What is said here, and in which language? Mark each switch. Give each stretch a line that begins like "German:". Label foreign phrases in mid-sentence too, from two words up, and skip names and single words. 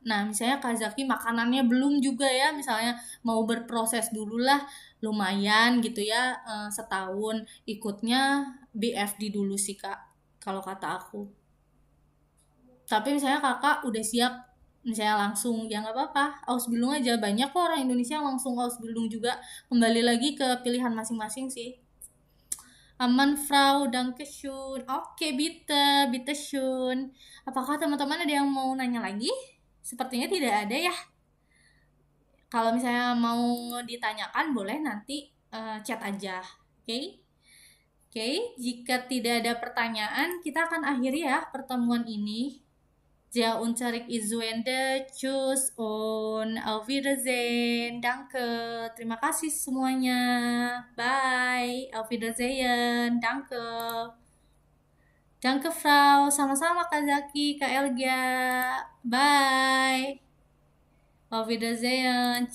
Indonesian: Nah, misalnya Kak Zaki makanannya belum juga ya, misalnya mau berproses dulu lah, lumayan gitu ya, setahun ikutnya BFD dulu sih Kak, kalau kata aku. Tapi misalnya kakak udah siap, misalnya langsung, ya nggak apa-apa, Ausbildung aja. Banyak kok orang Indonesia yang langsung Ausbildung juga. Kembali lagi ke pilihan masing-masing sih. Aman,
German: Frau, danke schön. Oke, bitte, bitte schön.
Indonesian: Apakah teman-teman ada yang mau nanya lagi? Sepertinya tidak ada ya. Kalau misalnya mau ditanyakan, boleh nanti chat aja. Oke? Oke, jika tidak ada pertanyaan, kita akan akhiri ya pertemuan ini.
German: Sehr unterrig ist zu Ende. Tschüss und auf Wiedersehen. Danke.
Indonesian: Terima kasih semuanya. Bye.
German: Auf Wiedersehen. Danke. Danke, Frau.
Indonesian: Sama-sama, Kak Zaki, Kak Elga. Bye.
German: Auf Wiedersehen.